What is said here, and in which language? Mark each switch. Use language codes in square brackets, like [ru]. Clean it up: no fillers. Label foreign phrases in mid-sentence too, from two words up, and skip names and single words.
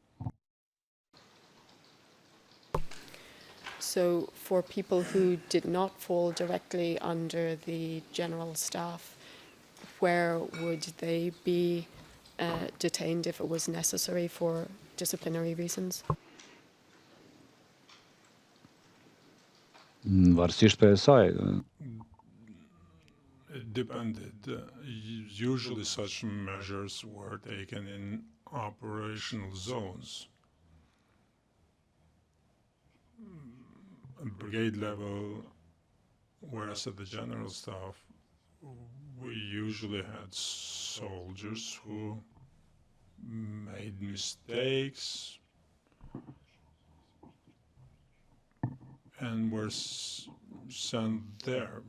[en] So for people who did not fall directly under the general staff, where would they be detained if it was necessary for disciplinary reasons? [sq] Varësisht për e saj, [en] It depended. Usually such measures were taken in operational zones. At brigade level, whereas at the general staff, we usually had soldiers who made mistakes and were sent there.